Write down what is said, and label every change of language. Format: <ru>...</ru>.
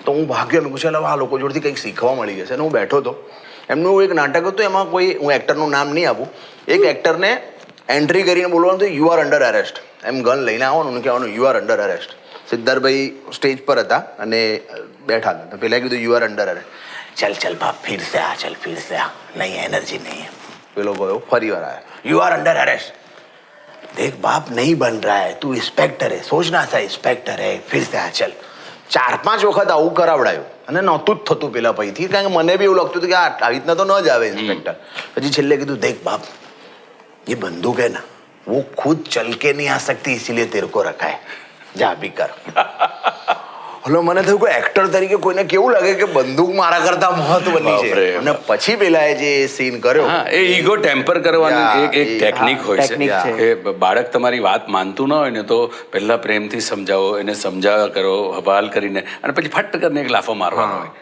<gu>તો હું ભાગ્યો, મેં પૂછ્યું આ લોકો જોડેથી કંઈક શીખવા મળી જશે. અને હું બેઠો હતો, એમનું એક નાટક હતું, એમાં કોઈ, હું એક્ટરનું નામ નહીં આપું, એક એક્ટરને એન્ટ્રી કરીને બોલવાનું હતું</gu> <en>You are under arrest.</en> <gu>M gun લઈને આવવાનું, કહેવાનું</gu> <en>You are under arrest.</en> <gu>Siddharthbhai stage પર હતા અને બેઠા હતા, તો પહેલાં કીધું યુ આર અંડર અરેસ્ટ.</gu> <hi>ચલ ચલ બાપ ફિર સે આ, ચલ ફિર સે આ, નહીં એનર્જી નહીં.</hi> <gu>પેલો ગયો, ફરી વાર આવ્યા,</gu> <en>You are under arrest.</en> <hi>देख बाप नहीं बन रहा है, तू इंस्पेक्टर है, सोचना था इंस्पेक्टर है, फिर से आ चल.</hi> <gu>4-5 વખત આવું કરાવડાયું અને નહોતું જ થતું પેલા પૈથી, કારણ કે મને બી એવું લાગતું હતું કે આવી રીતના તો ન જ આવે ઇન્સ્પેક્ટર. પછી છેલ્લે કીધું</gu> <hi>દેખ બાપ ये बंदूक है ना वो खुद चल के नहीं आ सकती, इसीलिए तेरे को रखा है, જા અભી કર.</hi> <gu>હલો, મને થયું કે એક્ટર તરીકે કોઈને કેવું લાગે કે બંદૂક મારા કરતા મહત્વની છે, અને પછી પેલા જે સીન કર્યો, એ ઈગો ટેમ્પર કરવાનું એક ટેકનિક હોય છે. એ બાળક તમારી વાત માનતું ન હોય ને તો પહેલા પ્રેમથી સમજાવો, એને સમજાવ્યા કરો, હવાલ કરીને, અને પછી ફટ કરીને એક લાફો મારવાનો હોય.</gu>